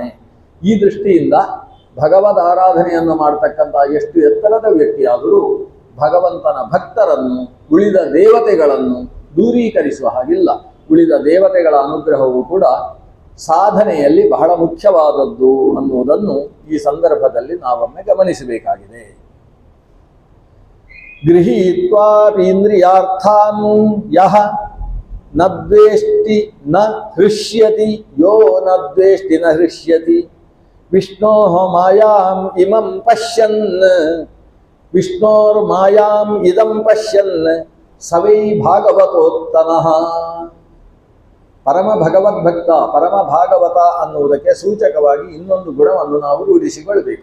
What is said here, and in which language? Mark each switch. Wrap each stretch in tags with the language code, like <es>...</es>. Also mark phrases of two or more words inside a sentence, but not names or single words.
<kn>ಈ ದೃಷ್ಟಿಯಿಂದ ಭಗವದ್ ಆರಾಧನೆಯನ್ನು ಮಾಡತಕ್ಕಂತಹ ಎಷ್ಟು ಎತ್ತರದ ವ್ಯಕ್ತಿಯಾದರೂ ಭಗವಂತನ ಭಕ್ತರನ್ನು, ಉಳಿದ ದೇವತೆಗಳನ್ನು ದೂರೀಕರಿಸುವ ಹಾಗಿಲ್ಲ. ಉಳಿದ ದೇವತೆಗಳ ಅನುಗ್ರಹವು ಕೂಡ ಸಾಧನೆಯಲ್ಲಿ ಬಹಳ ಮುಖ್ಯವಾದದ್ದು ಅನ್ನುವುದನ್ನು ಈ ಸಂದರ್ಭದಲ್ಲಿ ನಾವೊಮ್ಮೆ ಗಮನಿಸಬೇಕಾಗಿದೆ.</kn> <sa>ಗೃಹೀತ್ವಾಪೀಂದ್ರಿಯಾರ್ಥಾನ್ ಯಃ ನ ದ್ವೇಷ್ಟಿ ನ ಹೃಷ್ಯತಿ ಯೋ ನ ದ್ವೇಷ್ಟಿ ನ ಹೃಷ್ಯತಿ ವಿಷ್ಣೋಃ ಮಾಯಾಂ ಇಮಂ ಪಶ್ಯನ್ ವಿಷ್ಣೋರ್ ಮಾಯಾಂ ಇದಂ ಪಶ್ಯನ್ ಸವೈ ಭಾಗವತೋತ್ತಮಃ.</sa> <kn>ಪರಮ ಭಗವದ್ಭಕ್ತ, ಪರಮ ಭಾಗವತ ಅನ್ನುವುದಕ್ಕೆ ಸೂಚಕವಾಗಿ ಇನ್ನೊಂದು ಗುಣವನ್ನು ನಾವು ರೂಢಿಸಿಕೊಳ್ಬೇಕು.</kn>